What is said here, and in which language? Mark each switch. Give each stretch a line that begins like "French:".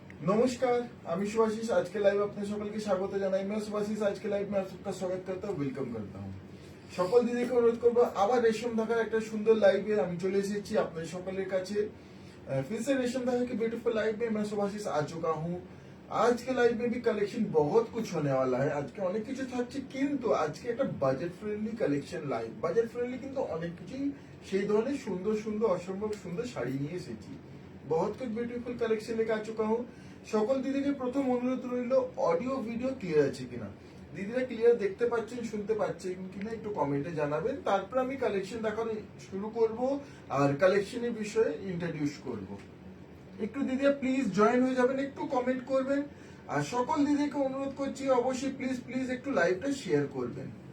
Bangla: नमस्कार, আমি সুভাষিস আজকে লাইভ আপনাদের সকলকে স্বাগত জানাই।
Hindi: मैं सुभाषिस आज के लाइव में आप सबका स्वागत करता हूँ, वेलकम करता हूँ।
Bangla: সকল দিদিকে অনুরোধ করবো আবার রেশম ঢাকার একটা সুন্দর লাইভে আমি চলে এসেছি আপনাদের সকলের কাছে।
Hindi: फिर से रेशम ढाका की ब्यूटीफुल लाइव में मैं सुभाषिस आ चुका हूँ। आज के लाइव में भी कलेक्शन बहुत कुछ होने वाला है। आज के
Bangla: অনেক কিছু থাকছে, কিন্তু আজকে একটা budget friendly collection live. Budget friendly কিন্তু অনেক কিছুই সেই ধরনের সুন্দর সুন্দর অসম্ভব সুন্দর শাড়ি নিয়ে এসেছি।
Hindi: बहुत कुछ ब्यूटीफुल कलेक्शन लेके आ चुका हूँ।
Bangla: সকল দিদিকে প্রথম অনুরোধ রইল অডিও ভিডিও ক্লিয়ার আছে কিনা। দিদিরা ক্লিয়ার দেখতে পাচ্ছেন, শুনতে পাচ্ছেন কিনা একটু কমেন্টে জানাবেন। তারপর আমি কালেকশন দেখানো শুরু করব আর কালেকশনের বিষয়ে ইন্ট্রোডিউস করব। একটু দিদিরা প্লিজ জয়েন হয়ে যাবেন, একটু কমেন্ট করবেন। আর সকল দিদিকে অনুরোধ করছি অবশ্যই প্লিজ প্লিজ একটু লাইভটা শেয়ার করবেন।